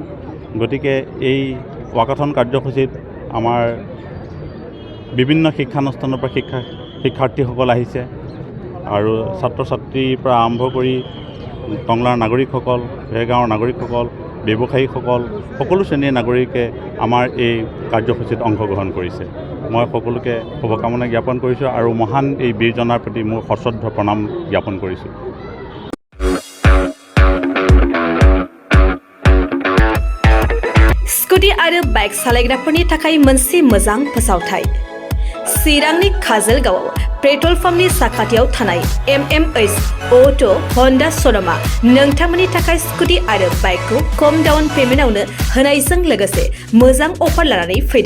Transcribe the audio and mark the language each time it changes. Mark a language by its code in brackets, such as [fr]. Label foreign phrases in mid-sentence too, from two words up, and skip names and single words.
[as] গতিকে এই ৱাকাথন কাৰ্যসূচীত আমাৰ বিভিন্ন শিক্ষানুষ্ঠানৰ পৰা শিক্ষাৰ্থীসকল আহিছে আৰু ছাত্ৰ ছাত্ৰীৰ পৰা আৰম্ভ কৰি টংলাৰ নাগৰিকসকল, ভেৰগাঁৱৰ নাগৰিকসকল, ব্যৱসায়ীসকল সকলো শ্ৰেণীৰ নাগৰিকে আমাৰ এই কাৰ্যসূচীত অংশগ্ৰহণ কৰিছে। মই সকলোকে শুভকামনা জ্ঞাপন কৰিছোঁ আৰু মহান এই বীৰজনাৰ প্ৰতি মোৰ সশ্ৰদ্ধ প্ৰণাম জ্ঞাপন কৰিছোঁ। [brx] स्कुटी आरो बाइक सालायग्राफोरनि थाखाय मोनसे मोजां फोसावथाय। चिरांनि काजलगावआव पेट्रल पाम्पनि साखाथियाव थानाय MMH अटो हन्डा श'रुमआ नोंथांमोननि थाखाय स्कुटी आरो बाइकखौ खम डाउन पेमेन्टआवनो होनायजों लोगोसे मोजां अफार लानानै फैदों।